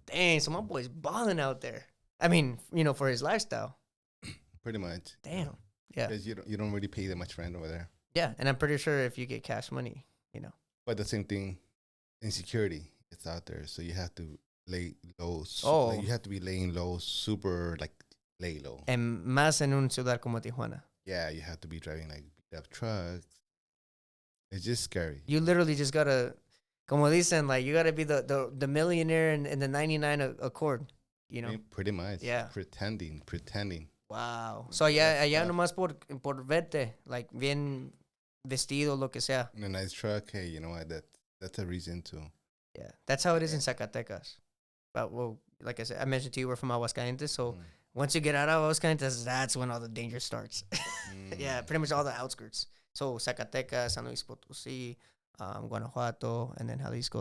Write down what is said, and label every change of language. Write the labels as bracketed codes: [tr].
[en] Dang, so my boy's balling out there. I mean, for his lifestyle. Pretty much. Damn. Yeah. Because you don't really pay that much rent over there. Yeah, and I'm pretty sure if you get cash money, But the same thing, insecurity, it's out there. So you have to lay low. Oh. You have to be laying low, super lay low. [es] And más en un ciudad como Tijuana. [en] Yeah, you have to be driving beat up trucks. It's just scary. You literally just gotta, [es] como dicen, [en] you gotta be the millionaire in the 99 Accord, Pretty much. Yeah. Pretending. Wow. [es] So allá nomás por verte, bien vestido, lo que sea. [en] In a nice truck, hey, you know what? That's a reason to. Yeah, that's how it is in Zacatecas. But like I said, I mentioned to you we're from Aguascalientes, so once you get out of Aguascalientes, that's when all the danger starts. Yeah, pretty much all the outskirts. So Zacatecas, San Luis Potosí, Guanajuato, and then Jalisco.